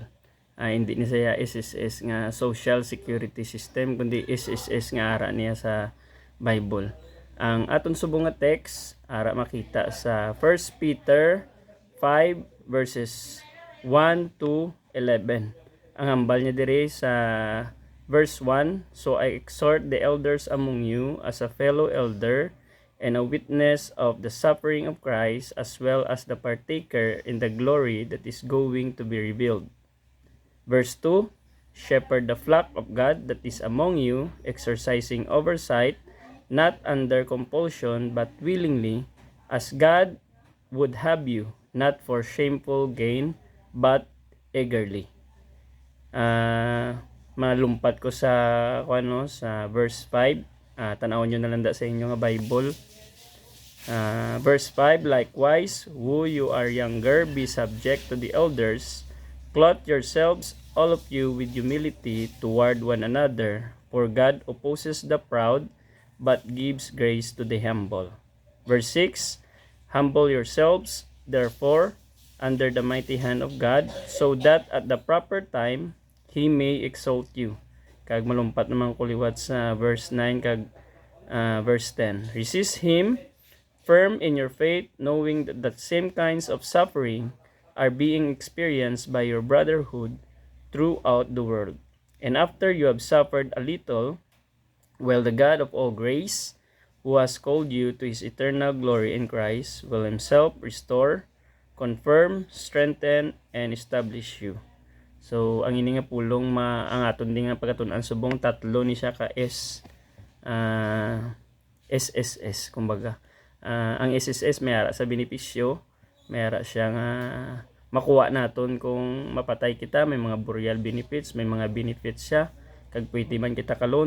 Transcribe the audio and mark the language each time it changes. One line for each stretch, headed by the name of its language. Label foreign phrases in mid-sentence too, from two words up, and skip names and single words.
Hiligaynon: Hindi ni saya SSS nga Social Security System kundi SSS nga ara niya sa Bible. Ang aton subong nga text ara makita sa 1 Peter 5 verses 1 to 11. Ang hambal niya diri sa verse 1,
English: "So I exhort the elders among you as a fellow elder and a witness of the suffering of Christ, as well as the partaker in the glory that is going to be revealed." Verse 2, "Shepherd the flock of God that is among you, exercising oversight, not under compulsion, but willingly, as God would have you, not for shameful gain, but eagerly."
Hiligaynon: Malumpat ko sa sa verse 5. Tanawon nyo na lang sa inyo nga Bible.
English: Verse 5, "Likewise, who you are younger, be subject to the elders. Clothe yourselves, all of you, with humility toward one another. For God opposes the proud, but gives grace to the humble." Verse 6, "Humble yourselves, therefore, under the mighty hand of God, so that at the proper time, He may exalt you."
Hiligaynon: Kag malumpat naman kuliwat sa verse 9 kag verse 10.
English: "Resist him, firm in your faith, knowing that the same kinds of suffering are being experienced by your brotherhood throughout the world. And after you have suffered a little, well, the God of all grace, who has called you to His eternal glory in Christ, will Himself restore, confirm, strengthen, and establish you." So,
Hiligaynon: ang ini nga pulong ang aton din nga pagkatun-an subong tatlo ni siya ka SSS kumbaga. Ang SSS may ara sa benepisyo, may ara siya nga makuha naton kung mapatay kita, may mga
English: burial benefits,
Hiligaynon: may mga benefits siya kag pwede man kita kalon.